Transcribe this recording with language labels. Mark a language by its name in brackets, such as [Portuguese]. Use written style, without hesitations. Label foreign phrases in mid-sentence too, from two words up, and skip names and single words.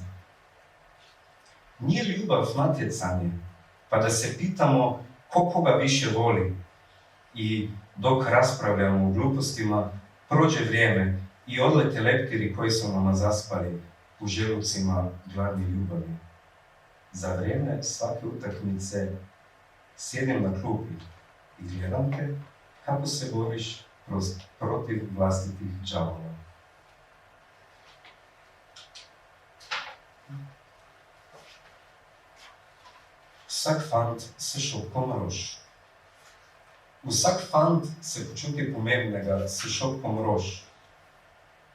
[Croatian] Nije ljubav natjecanje, pa da se pitamo ko koga više voli i dok raspravljamo o glupostima, prođe vrijeme i odlete leptiri koji su nama zaspali u želucima gladni ljubavi. Za vrijeme svake utakmice sjedim na klupi i gledam te kako se boriš protiv vlastitih đavola. [Slovenian] Vsak fant se šopkom rož. Vsak fant se počuti pomembnega s šopkom rož.